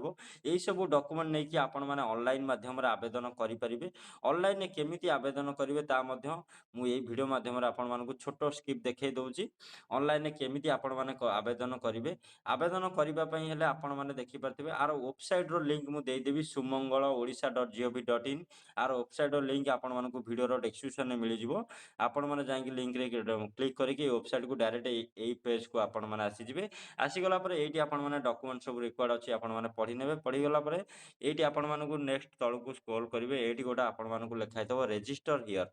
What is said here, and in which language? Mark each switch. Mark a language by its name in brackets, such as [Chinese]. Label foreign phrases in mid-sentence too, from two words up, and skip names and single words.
[Odia] ଏଇ ସବୁ ଡକୁମେଣ୍ଟ ନେଇକି ଆପଣମାନେ ଅନଲାଇନ ମାଧ୍ୟମରେ ଆବେଦନ କରିପାରିବେ। ଅନଲାଇନରେ କେମିତି ଆବେଦନ କରିବେ ତା ମଧ୍ୟ ମୁଁ ଏଇ ଭିଡ଼ିଓ ମାଧ୍ୟମରେ ଆପଣମାନଙ୍କୁ ଛୋଟ ସ୍କିପ୍ ଦେଖେଇ ଦଉଛି। ଅନଲାଇନରେ କେମିତି ଆପଣମାନେ ଆବେଦନ କରିବେ। ଆବେଦନ କରିବା ପାଇଁ ହେଲେ ଆପଣମାନେ ଦେଖିପାରୁଥିବେ ଆର ୱେବସାଇଟର ଲିଙ୍କ ମୁଁ ଦେଇଦେବି sumangalodisha.gov.in। ଆର ୱେବସାଇଟର ଲିଙ୍କ ଆପଣମାନଙ୍କୁ ଭିଡ଼ିଓର ଡେସ୍କ୍ରିପସନରେ ମିଳିଯିବ। ଆପଣମାନେ ଯାଇକି ଲିଙ୍କରେ କ୍ଲିକ୍ କରିକି ଏ ୱେବସାଇଟକୁ ଡାଇରେକ୍ଟ ଏଇ ପେଜକୁ ଆପଣମାନେ ଆସିଯିବେ। ଆସିଗଲା ପରେ ଏଇଠି ଆପଣମାନେ ଡକୁମେଣ୍ଟ ସବୁ ରିକ୍ୱାର୍ଡ ଅଛି ଆପଣମାନେ ପଢ଼ି ନେବେ। ପଢ଼ିଗଲା ପରେ ଏଇଠି ଆପଣମାନଙ୍କୁ ନେକ୍ସଟ ତଳକୁ ସ୍କ୍ରୋଲ କରିବେ। ଏଇଠି ଗୋଟେ ଆପଣମାନଙ୍କୁ ଲେଖା ହେଇଥିବ [English] register here.